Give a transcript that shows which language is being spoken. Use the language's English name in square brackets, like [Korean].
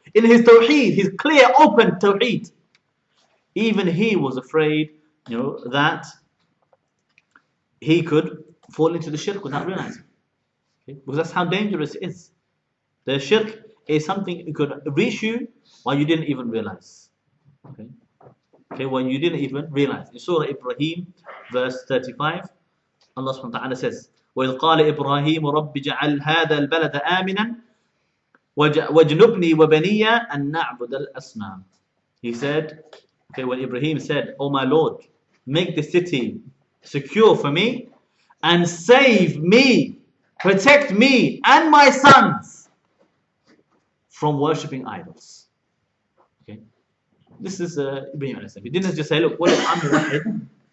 [English] In his Tawheed, his clear, open Tawheed. Even he was afraid, that he could fall into the shirk without realizing. Okay? Because that's how dangerous it is. The shirk is something that could reach you while you didn't even realize. Okay, when you didn't even realize. In Surah Ibrahim, verse 35, Allah subhanahu wa ta'ala says, [Arabic] وَإِذْ قَالَ إِبْرَاهِيمُ رَبِّ جَعَلْ هَذَا الْبَلَدَ آمِنًا وَاجْنُبْنِي وَبَنِيَّ أَن نَعْبُدَ الْأَصْنَامِ. [English] He said, okay, when Ibrahim said, "Oh my Lord, make the city secure for me and save me, protect me and my sons from worshipping idols." Okay, this is Ibrahim alayhi salam. He didn't just say, "Look, what if I'm muwahhid?